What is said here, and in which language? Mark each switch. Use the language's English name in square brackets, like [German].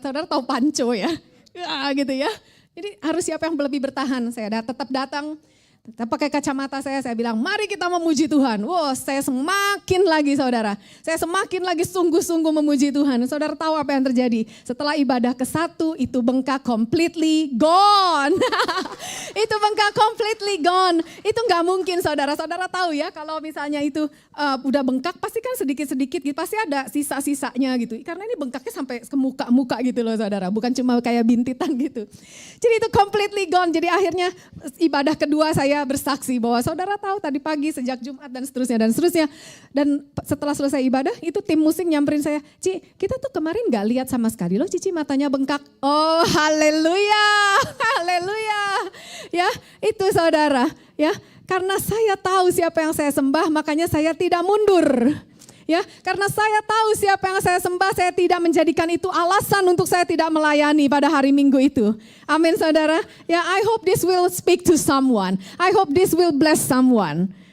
[Indonesian] Saudara tahu panco ya. Ya gitu ya. Jadi harus siapa yang lebih bertahan. Saya tetap datang. Saya pakai kacamata saya bilang mari kita memuji Tuhan. Wow, saya semakin lagi saudara. Saya semakin lagi sungguh-sungguh memuji Tuhan. Saudara tahu apa yang terjadi? Setelah ibadah ke-1 itu bengkak [English] completely gone. [Indonesian] Itu bengkak [English] completely gone. [Indonesian] Itu gak mungkin saudara. Saudara tahu ya kalau misalnya itu udah bengkak pasti kan sedikit-sedikit gitu. Pasti ada sisa-sisanya gitu. Karena ini bengkaknya sampai ke muka-muka gitu loh saudara. Bukan cuma kayak bintitan gitu. Jadi itu [English] completely gone. [Indonesian] Jadi akhirnya ibadah kedua saya bersaksi bahwa saudara tahu tadi pagi sejak Jumat dan seterusnya. Dan setelah selesai ibadah itu tim musik nyamperin saya, Ci kita tuh kemarin gak lihat sama sekali loh Cici matanya bengkak. Oh haleluya, haleluya. Ya itu saudara ya karena saya tahu siapa yang saya sembah makanya saya tidak mundur. Ya, karena saya tahu siapa yang saya sembah, saya tidak menjadikan itu alasan untuk saya tidak melayani pada hari Minggu itu. Amin saudara. [English] Ya, I hope this will speak to someone. I hope this will bless someone.